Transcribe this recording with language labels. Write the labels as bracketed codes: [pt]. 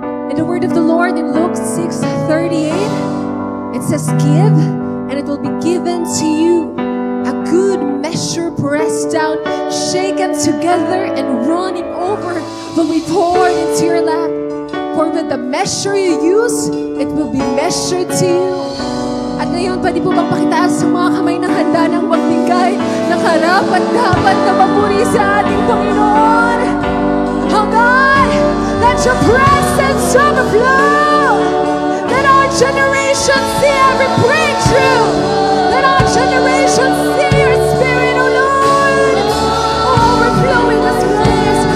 [en] In the word of the Lord in Luke 6:38, it says, "Give, and it will be given to you. A good measure pressed down, shaken together, and running over will be poured into your lap. For with the measure you use, it will be measured to you." [tl] At ngayon, pwede po bang pakitaas ang mga kamay ng handa ng magbigay ng karapat-dapat na papuri sa ating Panginoon? [en] Oh God, let your presence overflow. Let our generation see every breakthrough. Let our generation see your spirit, oh Lord. Oh, overflow in this place.